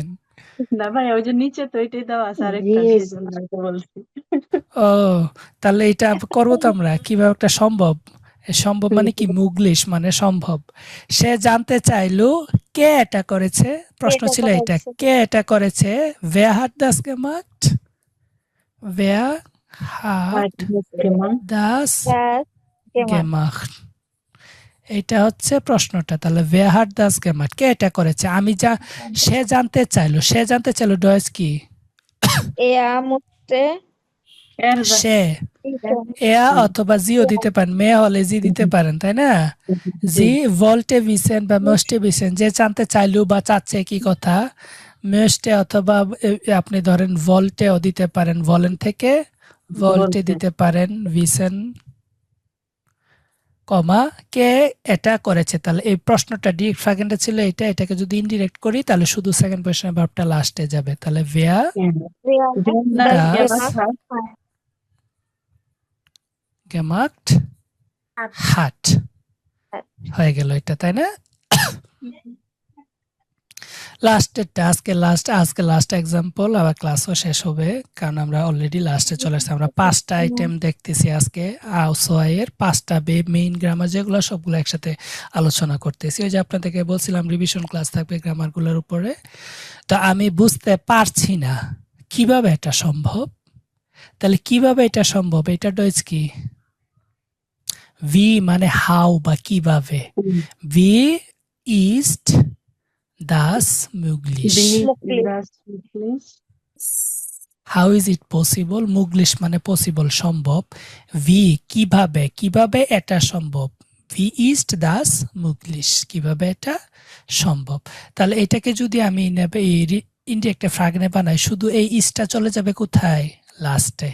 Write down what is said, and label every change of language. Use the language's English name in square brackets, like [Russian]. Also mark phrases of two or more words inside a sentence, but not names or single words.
[Bangla] না ভাই, ওই যে নিচে তো এটাই দেওয়া আছে আরেকটা, জি সেজন্য আমি তো বলছি। ও তাহলে এটা করবো তো আমরা কিভাবে একটা সম্ভব। সম্ভব মানে কি? মুগলিশ মানে সম্ভব। সে জানতে চাইলো কে এটা করেছে। প্রশ্ন ছিল এটা, কে এটা করেছে? [German] wer hat das gemacht, wer hat das gemacht, [Bangla] এটা হচ্ছে প্রশ্নটা। তাহলে [German] wer hat das gemacht, [Bangla] কে এটা করেছে? আমি সে জানতে চাইলো ডয়েজ কি? সে অথবা জিও দিতে পারেন, মেয়ে হলে জি দিতে পারেন, তাই না? [German] Sie wollte wissen [Bangla] বা [German] möchte wissen, [Bangla] যে জানতে চাইলো বা চাচ্ছে কি কথা, মোস্টে অথবা আপনি ধরেন ভল্টেও দিতে পারেন, ভলেন থেকে ভল্টে দিতে পারেন, ভিসেন কমা কে এটা করেছে। তাহলে এই প্রশ্নটা ডিরেক্ট ফ্রাগেন্টে ছিল এটা, এটাকে যদি ইনডিরেক্ট করি তাহলে শুধু সেকেন্ড পজিশনের ভার্বটা লাস্টে যাবে। তাহলে [German] wer gemacht hat [Bangla] হয়ে গেল এটা, তাই না? লাস্টেরটা আজকে [English] last example, [Bangla] আবার ক্লাসও শেষ হবে কারণ আমরা অলরেডি লাস্টে চলে আসছি। আমরা 5টা আইটেম দেখতেছি আজকে, আউসওয়াইয়ের 5টা [English] main grammar [Bangla] যেগুলো সবগুলো একসাথে আলোচনা করতেছি। ওই যে আপনাদেরকে বলছিলাম [English] revision class [Bangla] থাকবে গ্রামারগুলোর উপরে। তো আমি বুঝতে পারছি না কিভাবে এটা সম্ভব। তাহলে কিভাবে এটা সম্ভব, এটা ডয়েজ কি? [German] wie [Bangla] মানে হাউ বা কিভাবে, [German] wie ist das möglich, [English] how is it possible, [Bangla] মুগলিশ মানে পসিবল সম্ভব, ভি কিভাবে এটা সম্ভব, [German] wie ist das möglich. [Bangla] কিভাবে এটা সম্ভব? তাহলে এটাকে যদি আমি ইনডিরেক্ট ফ্রাগনে বানাই, শুধু এই ইস্টটা চলে যাবে কোথায়? লাস্টে।